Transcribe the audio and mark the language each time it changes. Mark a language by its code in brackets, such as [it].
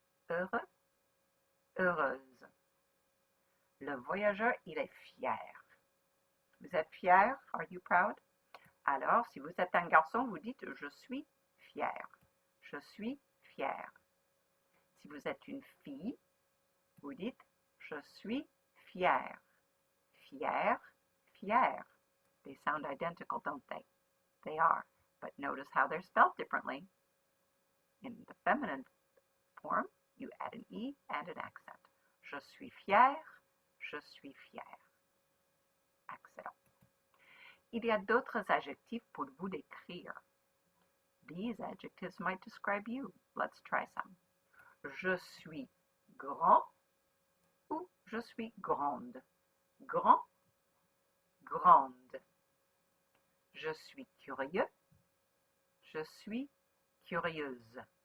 [fr] Heureux, heureuse. Le voyageur, il est fier. Vous êtes fier? [en] Are you proud? [fr] Alors, si vous êtes un garçon, vous dites « Je suis fier ». Je suis fier. Si vous êtes une fille, vous dites « Je suis fière ». Fier, fier. [en] They sound identical, don't they? They are, but notice how they're spelled differently. In the feminine form, you add an E and an accent. [fr] Je suis fière, je suis fière. Excellent. Il y a d'autres adjectifs pour vous décrire. [en] These adjectives might describe you. Let's try some. [fr] Je suis grand ou je suis grande. Grand, grande. Je suis curieux, je suis curieuse.